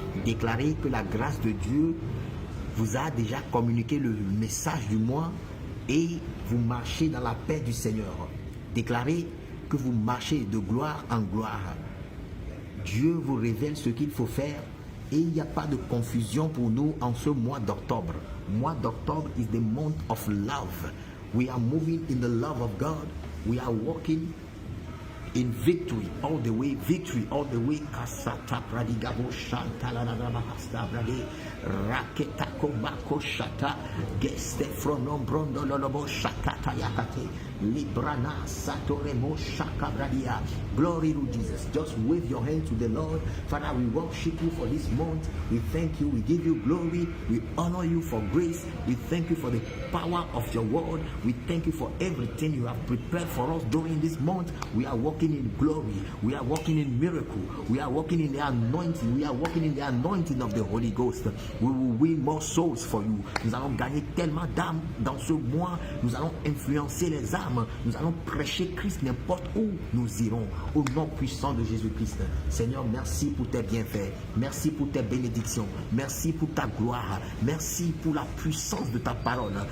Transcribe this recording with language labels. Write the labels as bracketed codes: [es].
[fr] Déclarez que la grâce de Dieu vous a déjà communiqué le message du mois et vous marchez dans la paix du Seigneur. Déclarez que vous marchez de gloire en gloire. Dieu vous révèle ce qu'il faut faire et il n'y a pas de confusion pour nous en ce mois d'octobre. Mois d'octobre [en] is the month of love. We are moving in the love of God. We are walking in victory all the way. Victory all the way. Kasata pradigabo shantala nagramahasta brade raketa kobako shata geste fronom brondo lolobo shakata yakate librana satoremo shakabradia. Glory to Jesus. Just wave your hand to the Lord. Father, we worship you for this month. We thank you. We give you glory. We honor you for grace. We thank you for the power of your word. We thank you for everything you have prepared for us during this month. We are walking in glory. We are walking in miracle. We are walking in the anointing. We are walking in the anointing of the Holy Ghost. We will win more souls for you. [fr] Nous allons gagner tellement d'âmes dans ce mois. Nous allons influencer les âmes. âmes. Nous allons prêcher Christ n'importe où nous irons. Au nom puissant de Jésus-Christ. Seigneur, merci pour tes bienfaits. Merci pour tes bénédictions. Merci pour ta gloire. Merci pour la puissance de ta parole.